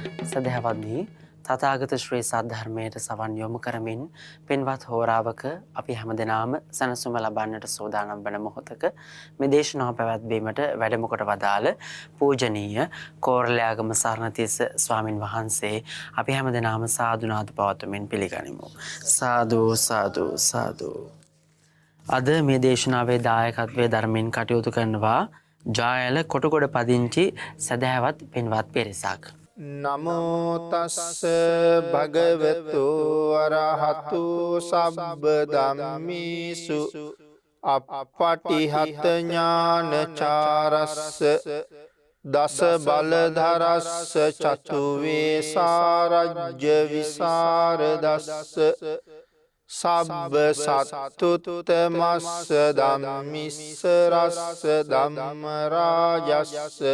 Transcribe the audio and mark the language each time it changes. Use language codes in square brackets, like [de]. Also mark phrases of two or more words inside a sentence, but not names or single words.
[si] සදහවත්නි තථාගත ශ්‍රී සද්ධර්මයට සවන් යොමු කරමින් පින්වත් හෝරාවක අපි හැමදෙනාම සනසුම ලබන්නට සූදානම් වන මොහොතක මේ දේශනාව පැවැත්වීමට වැඩම කොට වදාළ පූජනීය කෝරළයාගම සරණතිස්ස ස්වාමින් වහන්සේ අපි හැමදෙනාම සාදුනාද පවත්වමින් පිළිගනිමු. සාදු සාදු සාදු. අද මේ දේශනාවේ දායකත්වයේ ධර්මයෙන් කටයුතු කරනවා ජායල කොටගොඩ පදිංචි සදහැවත් පින්වත් පිරිසක්. [pi] නමෝ තස්ස භගවතු අරහතු සබ්බ ධම්මේසු අප්පටිහත ඥානචාරස්ස දස බලධරස්ස චතු වේසාරජ්‍ය විසරදස්ස සබ්බ සත්තුත්තමස්ස ධම්මිස්ස රස්ස ධම්ම රාජස්ස